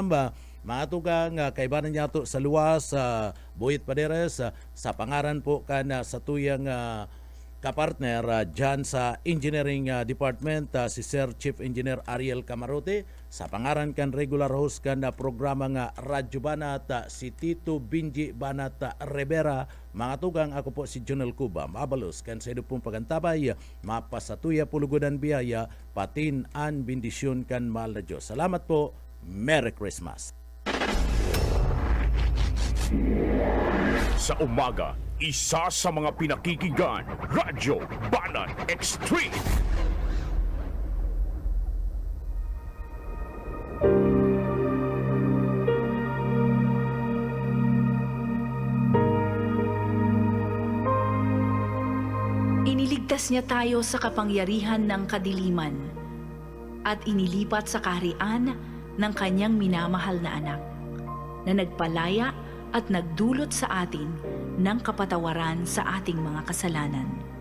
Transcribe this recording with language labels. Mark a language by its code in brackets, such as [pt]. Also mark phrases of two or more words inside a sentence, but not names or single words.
[bik] Mga tugang kaibanan niya to sa luwas, Boyet Paderes, sa pangaran po ka na sa tuyang kapartner dyan sa Engineering Department, si Sir [en] Chief Engineer [bik] Ariel Camarote, sa pangaran kan regular host kan programa nga Radyo Banat, si Tito Binji Banat Rivera. Mga tugang, ako po si Jonel Cuba, mabalos kan sa pong pagantabay, mapasatuya pulugodan biyaya, patin an bendisyon kan mahal na Diyos. Salamat po, [en] Merry Christmas. [tl] Sa umaga, isa sa mga pinakikinggan, Radyo Banat Extreme. Iniligtas niya tayo sa kapangyarihan ng kadiliman at inilipat sa kaharian ng kanyang minamahal na anak na nagpalaya at nagdulot sa atin ng kapatawaran sa ating mga kasalanan.